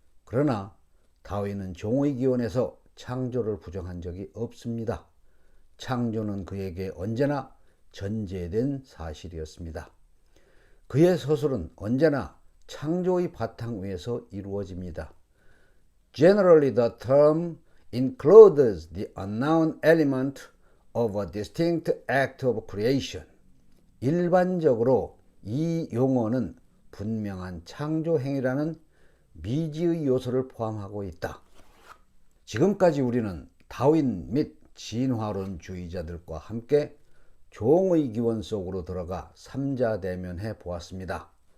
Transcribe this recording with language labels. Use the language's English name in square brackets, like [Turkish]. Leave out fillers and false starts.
[Korean] 그러나 다윈은 종의 기원에서 창조를 부정한 적이 없습니다. 창조는 그에게 언제나 전제된 사실이었습니다. 그의 서술은 언제나 창조의 바탕 위에서 이루어집니다. [English] Generally, the term includes the unknown element of a distinct act of creation. [Korean] 일반적으로 이 용어는 분명한 창조 행위라는 미지의 요소를 포함하고 있다. 지금까지 우리는 다윈 및 진화론주의자들과 함께 종의 기원 속으로 들어가 삼자대면해 보았습니다.